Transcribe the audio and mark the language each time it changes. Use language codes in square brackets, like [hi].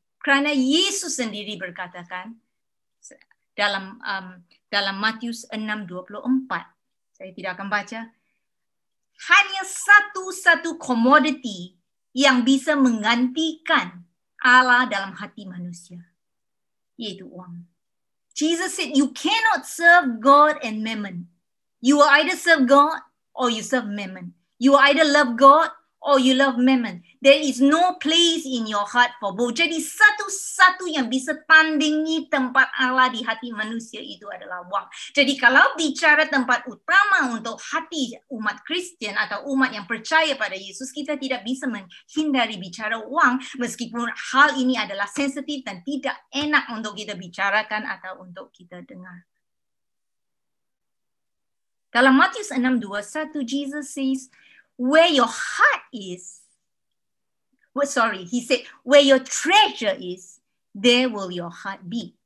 [id] Karena Yesus sendiri berkatakan, dalam Matius 6:24, saya tidak akan baca, hanya satu-satu komoditi yang bisa menggantikan Allah dalam hati manusia, yaitu uang. [en] Jesus said, you cannot serve God and mammon. You will either serve God or you serve mammon. You will either love God or you love mammon. There is no place in your heart for both. [id] Jadi satu-satu yang bisa tandingi tempat Allah di hati manusia itu adalah uang. Jadi kalau bicara tempat utama untuk hati umat Kristen atau umat yang percaya pada Yesus, kita tidak bisa menghindari bicara uang, meskipun hal ini adalah sensitif dan tidak enak untuk kita bicarakan atau untuk kita dengar. Dalam Matius 6:21, [en] Jesus says, where your heart is, he said, where your treasure is, there will your heart be.